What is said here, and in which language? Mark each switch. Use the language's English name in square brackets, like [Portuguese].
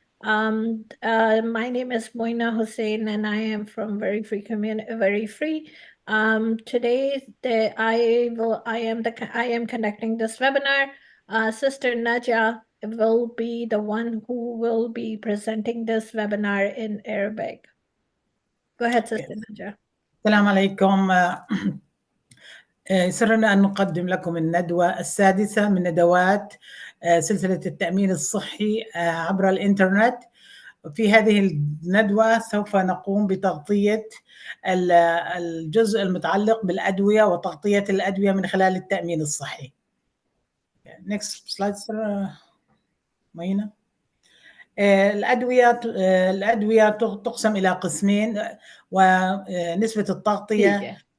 [English] My name is Moina Hussein, and I am from Very Free Community. Very Free. Today, I am conducting this webinar. Sister Naja will be the one who will be presenting this webinar in Arabic. Go ahead, Sister Naja. [Arabic] السلام عليكم. يسرنا أن نقدم لكم الندوة السادسة من ندوات سلسلة التأمين الصحي عبر الإنترنت. في هذه الندوة سوف نقوم بتغطية الجزء المتعلق بالأدوية وتغطية الأدوية من خلال التأمين الصحي. [English] Next slide, [Arabic] مينا. الأدوية تقسم إلى قسمين ونسبة التغطية